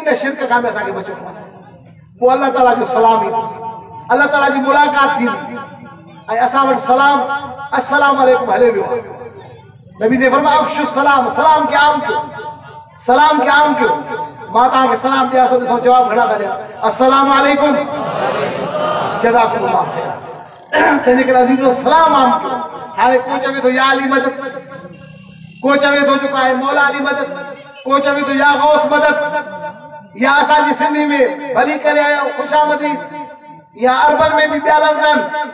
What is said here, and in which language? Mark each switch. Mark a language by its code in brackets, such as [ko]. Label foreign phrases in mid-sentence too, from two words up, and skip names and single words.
[sd] इन शिरक खां बि असांखे बचणो आहे। पोइ अल्लाह ताला जो सलाम ईंदो, अल्लाह ताला जी मुलाक़ात थींदी, ऐं असां वटि सलाम [ar] السلام عليكم [sd] हले वियो आहे। नबी से फरमाया [ar] أفشوا السلام, [sd] सलाम खे आम कयो, सलाम खे आम कयो। मां तव्हांखे सलाम ॾियां थो, ॾिसो जवाबु घणा था ॾियां, [ar] السلام عليكم جزاكم الله خير. [sd] तंहिंजे करे अज़ीज़ो सलाम आम कयो। हाणे को चवे थो या अली मदद, को चवे थो जेको आहे मौला अली मदद, को चवे थो या गौस मदद, या असांजी सिंधी में भली करे आयो खुशामदीद, या अरबन में भी ॿिया लफ़्ज़ आहिनि।